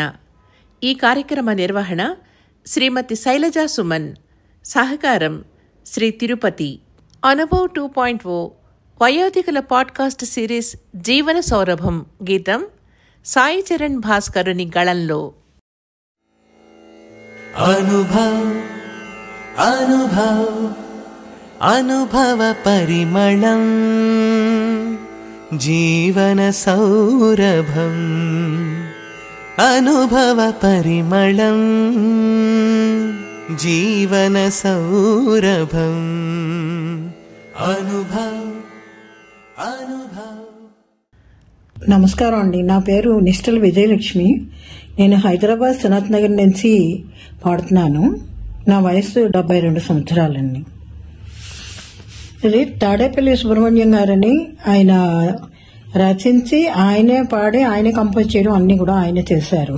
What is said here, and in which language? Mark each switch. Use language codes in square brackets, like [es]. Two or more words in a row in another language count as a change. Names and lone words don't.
[te] ఈ కార్యక్రమ నిర్వహణ శ్రీమతి శైలజా సుమన్, సహకారం శ్రీ తిరుపతి. అనుభవ్ 2.0 వయోధికుల [en] podcast series [te] జీవన సౌరభం గీతం సాయి చరణ్ భాస్కరుని గళంలో. అనుభవ అనుభవ అనుభవ పరిమళం జీవన సౌరభం అనుభవ పరిమళం జీవన సౌరభం అనుభవ అనుభవ। నమస్కారం అండి. నా పేరు నిష్టల విజయలక్ష్మి. నేను హైదరాబాద్ సనత్ నగర్ నుంచి పాడుతున్నాను. నా వయసు 72 సంవత్సరాలండి. ఇది తాడేపల్లి సుబ్రహ్మణ్యం గారని ఆయన రచించి ఆయనే పాడి ఆయనే కంపోజ్ చేయడం అన్ని కూడా ఆయనే చేశారు.